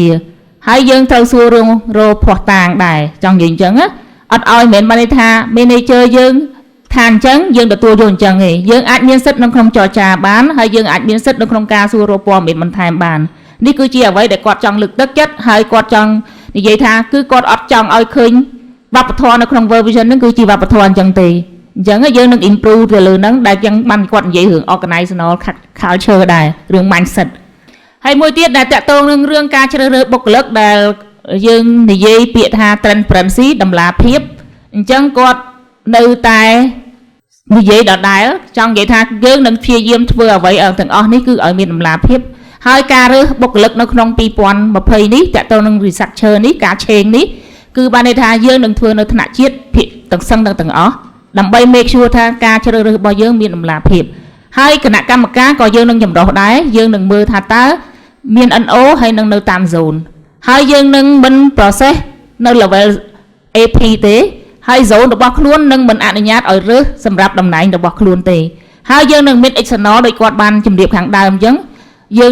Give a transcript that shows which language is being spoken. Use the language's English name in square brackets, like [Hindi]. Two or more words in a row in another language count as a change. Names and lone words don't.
[Khmer] ហើយយើងត្រូវសួររឿងរកភ័ស្តុតាងដែរចង់និយាយអញ្ចឹងអត់ឲ្យមិនមែនបានថា manager យើងថាអញ្ចឹងយើងទទួលយកអញ្ចឹងទេយើងអាចមានសិទ្ធិនៅក្នុងចរចាបានហើយយើងអាចមានសិទ្ធិនៅក្នុងការសួររកព័ត៌មានបន្ថែមបាននេះគឺជាអ្វីដែលគាត់ចង់លើ កទឹកចិត្តហើយគាត់ចង់និយាយថាគឺគាត់អត់ចង់ឲ្យឃើញវប្បធម៌នៅក្នុង World Vision ហ្នឹងគឺជាវប្បធម៌អញ្ចឹងទេអញ្ចឹងយើងនឹង improve ទៅលើហ្នឹងដែលយ៉ាងបានគាត់និយាយ រឿង [English] organizational culture [Khmer] ដែររឿង mindset ហើយមួយទៀតដែលតាក់ទងនឹងរឿងការជ្រើសរើសបុគ្គលិកដែលយើងនិយាយពាក្យថា transparency តម្លាភាពអញ្ចឹង គាត់នៅតែនិយាយដដែលចង់និយាយថាយើងនឹងព្យាយាមធ្វើអ្វីទាំងអស់នេះគឺឲ្យមានតម្លាភាពហើយការរើសបុគ្គលិកនៅក្នុង2020នេះតាក់ទងនឹង researcher នេះការឆេងនេះគឺបានន័យថាយើងនឹងធ្វើនៅថ្នាក់ជាតិភាគទាំងសឹងទាំងអស់ដើម្បី [English] make sure [Khmer] ថាការជ្រើសរើសរបស់យើងមានតម្លាភាពហើយគណៈកម្មការក៏យើងនឹងចម្រុះដែរយើងនឹងមើលថាតើមាន NO ហើយនឹងនៅតាម zone ហើយយើងនឹងមិន process នៅ level AP ទេហើយ zone របស់ខ្លួននឹងមិនអនុញ្ញាតឲ្យរើសសម្រាប់តំណែងរបស់ខ្លួនទេហើយយើងនឹងមាន external ដោយគាត់បានជម្រាបខាងដើមអញ្ចឹងយើង